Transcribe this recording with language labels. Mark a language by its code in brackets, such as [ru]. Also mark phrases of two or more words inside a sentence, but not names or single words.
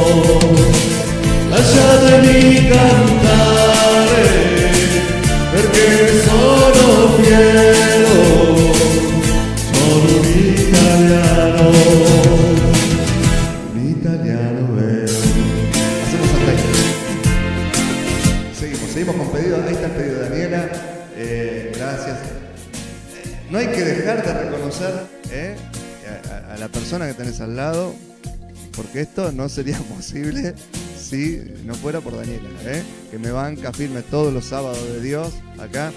[it] lasciatemi cantare perché sono fiero, sono un italiano vero. [es] Hacemos hasta ahí. Seguimos con pedidos. Ahí está el pedido de Daniela. Gracias. No hay que dejar de reconocer a la persona que tenés al lado, porque esto no sería posible si no fuera por Daniela, que me banca firme todos los sábados de Dios acá.